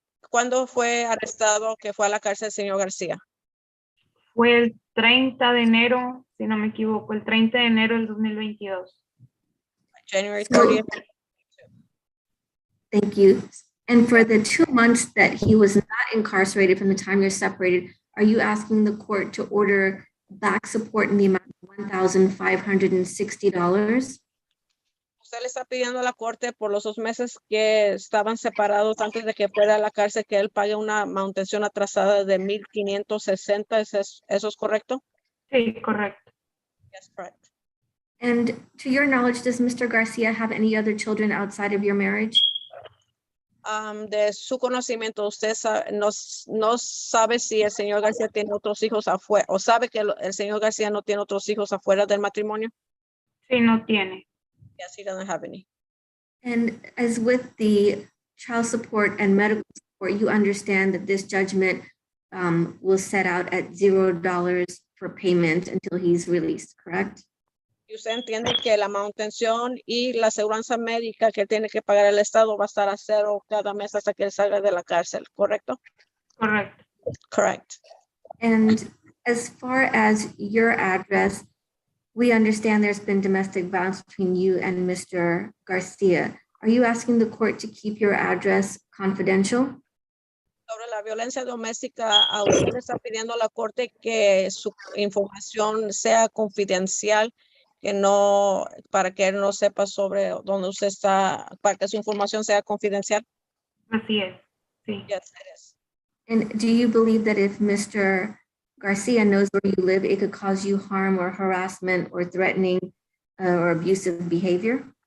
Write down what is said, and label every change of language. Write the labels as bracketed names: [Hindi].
[Spanish] ¿Cuándo fue arrestado que fue a la cárcel el señor García? Fue el 30 de enero, si no me equivoco, el 30 de enero del 2022. [English] January So- 30th. Thank you. And for the 2 months that he was not incarcerated from the time you're separated, are you asking the court to order back support in the amount of $1,560? [Spanish] Usted le está pidiendo a la corte por los 2 meses que estaban separados antes de que fuera a la cárcel que él pague una manutención atrasada de 1,560. ¿Eso es correcto? Sí, correcto. [English] Yes, correct. And to your knowledge, does Mr. Garcia have any other children outside of your marriage? [Spanish] De su conocimiento, usted no sabe si el señor García tiene otros hijos afuera, o sabe que el señor García no tiene otros hijos afuera del matrimonio. Sí, no tiene. [English] Yes, he doesn't have any. And as with the child support and medical support, you understand that this judgment will set out at $0 for payment until he's released, correct? [Spanish] Y usted entiende que la manutención y la aseguranza médica que tiene que pagar el Estado va a estar a 0 cada mes hasta que él salga de la cárcel, ¿correcto? Correcto. [English] Correct. And as far as your address, we understand there's been domestic violence between you and Mr. Garcia. Are you asking the court to keep your address confidential? [Spanish] Sobre la violencia doméstica, a usted le está pidiendo a la corte que su información sea confidencial, que no, para que él no sepa sobre dónde usted está, para que su información sea confidencial. Así es. Sí. [English] Yes, it is. And do you believe that if Mr. Garcia knows where you live, it could cause you harm or harassment or threatening or abusive behavior?